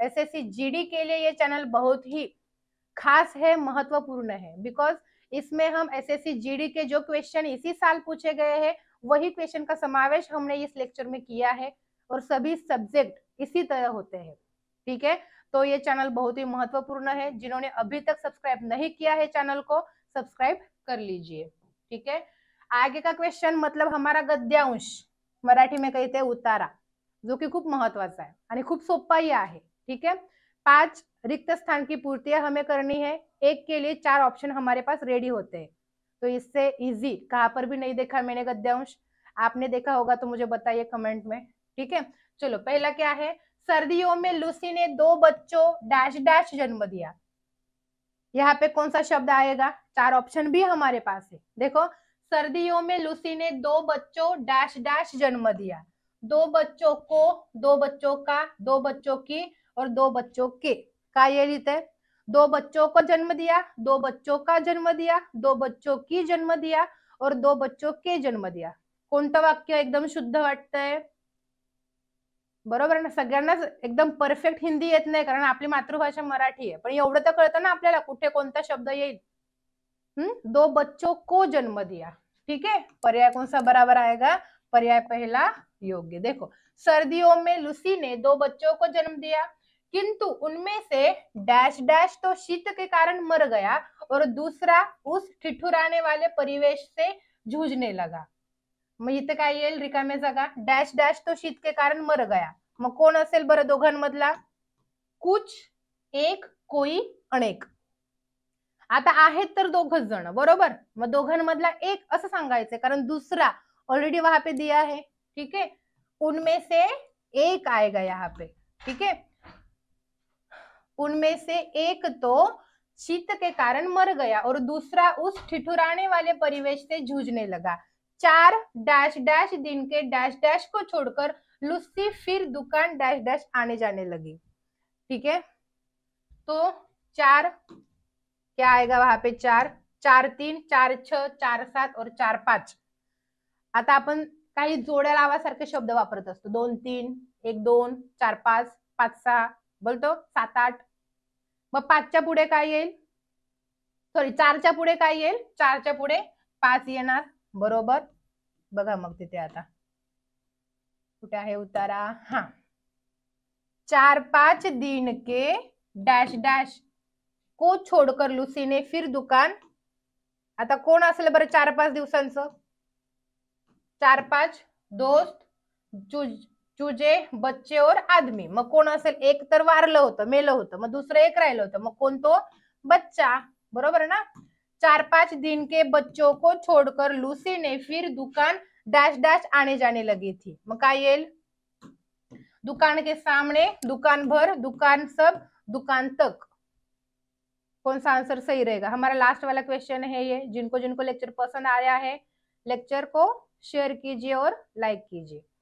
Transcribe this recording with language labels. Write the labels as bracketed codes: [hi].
[hi] SSC GD के लिए ये चैनल बहुत ही खास है, महत्वपूर्ण है, बिकॉज इसमें हम एसएससी जीडी के जो क्वेश्चन इसी साल पूछे गए हैं वही क्वेश्चन का समावेश हमने इस लेक्चर में किया है और सभी सब्जेक्ट इसी तरह होते हैं, ठीक है। तो ये चैनल बहुत ही महत्वपूर्ण है, जिन्होंने अभी तक सब्सक्राइब नहीं किया है चैनल को सब्सक्राइब कर लीजिए, ठीक है। आगे का क्वेश्चन, मतलब हमारा गद्यांश, मराठी में कहते हैं उतारा। [mr] जो की खूप महत्वाचा आहे आणि खूप सोपाही आहे. [hi] ठीक है, 5 रिक्त स्थान की पूर्ति हमें करनी है, एक के लिए 4 ऑप्शन हमारे पास रेडी होते हैं। तो इससे इजी कहां पर भी नहीं देखा मैंने गद्यांश, आपने देखा होगा तो मुझे बताइए कमेंट में। ठीक है, चलो पहला क्या है, सर्दियों में लूसी ने 2 बच्चों डैश डैश जन्म दिया। यहाँ पे कौन सा शब्द आएगा, 4 ऑप्शन भी हमारे पास है। देखो, सर्दियों में लूसी ने 2 बच्चों डैश डैश जन्म दिया। 2 बच्चों को, 2 बच्चों का, 2 बच्चों की और 2 बच्चों के का ये रीत है। 2 बच्चों को जन्म दिया, 2 बच्चों का जन्म दिया, 2 बच्चों की जन्म दिया और 2 बच्चों के जन्म दिया। [mr] कोणतं वाक्य एकदम शुद्ध वाटतंय, बरोबर ना? सगळ्यांनाच एकदम परफेक्ट हिंदी येत नाही कारण आपली मातृभाषा मराठी आहे, पण एवढं तर कळतं ना आपल्याला कुठे कोणता शब्द येईल। [hi] 2 बच्चों को जन्म दिया। ठीक है, पर्याय कौन सा बराबर आएगा, पर्याय पहला योग्य। देखो, सर्दियों में लूसी ने 2 बच्चों को जन्म दिया, किंतु उनमें से डैश डैश तो शीत के कारण मर गया और दूसरा उस ठिठुराने वाले परिवेश से जूझने लगा। [mr] मग इथे काय येईल, रिकाम्या जागा, डॅश डॅश [hi] तो शीत के कारण मर गया। [mr] मग कोण असेल बरं दोघांमधला, कुछ, एक, कोई, अनेक। आता आहेत तर दोघच जण, बरोबर, मग दोघांमधला एक असं सांगायचंय कारण [hi] दूसरा ऑलरेडी वहां पे दिया है। ठीक है, उनमें से एक आएगा यहाँ पे। ठीक है, उनमें से एक तो शीत के कारण मर गया और दूसरा उस ठिठुराने वाले परिवेश से जूझने लगा। 4 डैश डैश दिन के डैश डैश को छोड़कर लूसी फिर दुकान डैश डैश आने जाने लगी। ठीक है, तो 4 क्या आएगा वहां पे, 4, 4 3, 4 6, 4 7 और 4 5। [mr] आता आपण काही जोड्या लावासारखे शब्द वापरत असतो, 2 3, 1 2, 4 5, 5 6 बोलतो, 7 8। मग 5च्या पुढे काय येईल, सॉरी 4च्या पुढे काय येईल, 4च्या पुढे 5 येणार, बरोबर। बघा मग तिथे आता कुठे आहे उतारा, हा, [hi] 4 5 दिन के डैश डैश को छोड़कर लूसी ने फिर दुकान, [mr] आता कोण असेल बरं 4 5 दिवसांचं, 4 5 दोस्त, चुजे, बच्चे और आदमी। मग कोण असेल, एक तर वारलं होतं, मेलं होतं, मग दुसरं एक राहिलं होतं, मग कोण, तो बच्चा, बरोबर ना। [hi] 4 5 दिन के बच्चों को छोड़कर लूसी ने फिर दुकान डैश डैश आने जाने लगी थी। [mr] मग काय येईल, [hi] दुकान के सामने, दुकान भर, दुकान सब, दुकान तक। कौन सा आंसर सही रहेगा, हमारा लास्ट वाला क्वेश्चन है ये। जिनको जिनको लेक्चर पसंद आया है, लेक्चर को शेयर कीजिए और लाइक कीजिए।